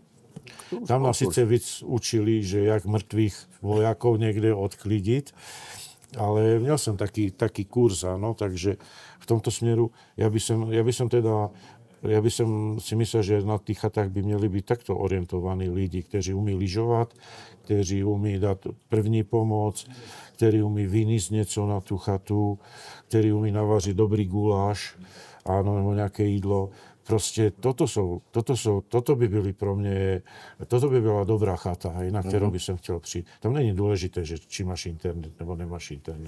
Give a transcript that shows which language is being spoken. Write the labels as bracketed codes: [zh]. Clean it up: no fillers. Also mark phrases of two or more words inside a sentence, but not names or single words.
[sk] Tam nás síce víc učili, že jak mŕtvych vojakov niekde odklidiť, ale měl som taký kurz, áno, takže v tomto smeru ja by som si myslel, že na tých chatách by měli byť takto orientovaní lidi, [cs] kteří umí [sk] lyžovať, [cs] kteří umí [sk] dať [cs] první pomoc, kteří umí [sk] vynísť niečo na tú chatu, [cs] kteří umí [sk] navažiť dobrý guláš, áno, nebo nejaké jídlo. Proste toto by byli pro mne, toto by bola dobrá chata, na ktorú by som chcel přijít. Tam není dôležité, že či máš internet, nebo nemáš internet.